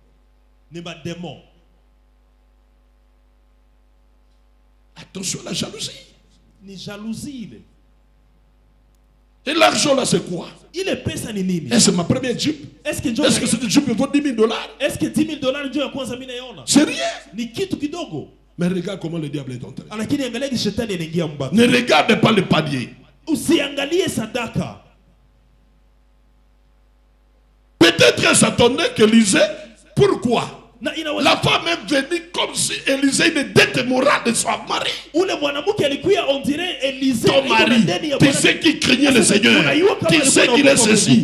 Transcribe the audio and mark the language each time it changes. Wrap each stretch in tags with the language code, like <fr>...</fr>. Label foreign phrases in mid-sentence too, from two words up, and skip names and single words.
<fr>Attention à la jalousie. Ni jalousie. Et l'argent là, c'est quoi? Est-ce que c'est ma première Jeep? Est-ce que cette Jeep vaut $10,000? Est-ce que $10,000 c'est rien.</fr> <sw>Ni kitu kidogo.</sw> <fr>Mais regarde comment le diable est entré. Ne Ne regarde pas le panier.</fr> <sw>Usiangalie sadaka.</sw> <fr>Peut-être elle s'attendait qu'Élisée, pourquoi? La femme est venue comme si Élisée une dette morale de son mari. Ton mari, tu sais qu'il craignait le Seigneur. Tu sais qu'il est ceci.</fr>